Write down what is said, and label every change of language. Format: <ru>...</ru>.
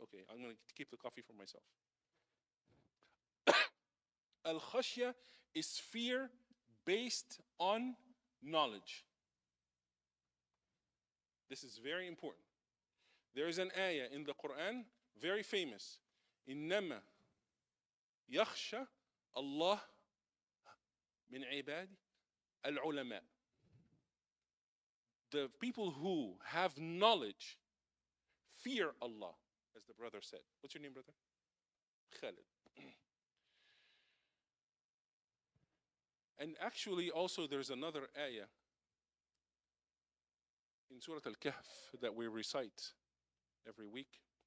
<en>Okay, I'm going to keep the coffee for myself. Al-khashya is fear based on knowledge. This is very important. There is an ayah in the Quran, very famous.</en> <ar>إنما يخشى الله من عباد العلماء.</ar> <en>The people who have knowledge fear Allah, as the brother said. What's your name, brother? Khalid. And actually also there's another ayah in Surah Al-Kahf that we recite every week.</en>